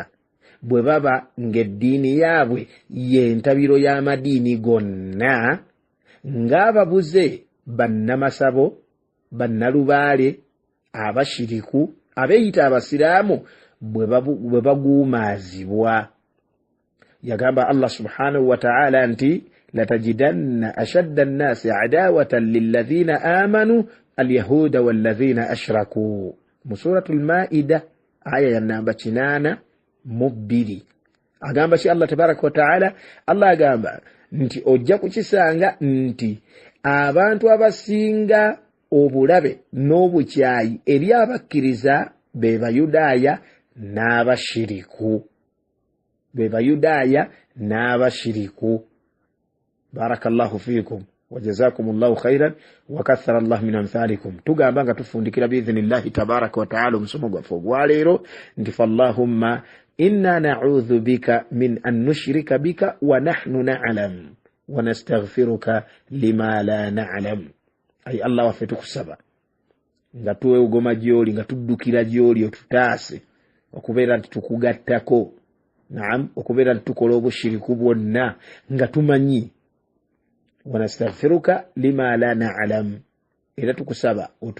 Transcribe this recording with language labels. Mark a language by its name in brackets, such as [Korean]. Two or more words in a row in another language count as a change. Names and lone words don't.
[Ganda] Bwe baba ng'eddiini yaabwe y'entabiro y'amadiini gonna, ng'ababuze bannamasabo, bannalubaale, abashiriku, abeeyita abasiraamu bwe baguumaazibwa. Yagamba Allah [Arabic] سبحانه وتعالى [Ganda] nti [Arabic] لتجدن أشد الناس عداوة للذين آمنوا اليهود والذين أشركوا [Ganda] mu suratul maida aya ya namba 82 agamba ki Allah [Arabic] تبارك وتعالى [Ganda] Allah agamba nti ojja kukisanga nti abantu abasinga obulabe n'obukyayi eri abakkiriza be bayudaaya n'abashiriku [Arabic] بارك الله فيكم وجزاكم الله خيرا وكثر الله من أمثالكم [Ganda] tugamba nga tufundikira [Arabic] بإذن الله تبارك وتعالى [Ganda] omusomo gwaffe ogwaleero nti [Arabic] فاللهم إنا نعوذ بك من أن نشرك بك ونحن نعلم ونستغفرك لما لا نعلم [Ganda] ay Allah waffe tukusaba nga tuwe ugoma gyoli nga tuddukira gyoli otutaase okubeera nti tukugattako naam okubeera nti tukola obushiriku bwonna nga tumanyi [Arabic] ونستغفرك لما لا نعلم [Ganda] era tukusaba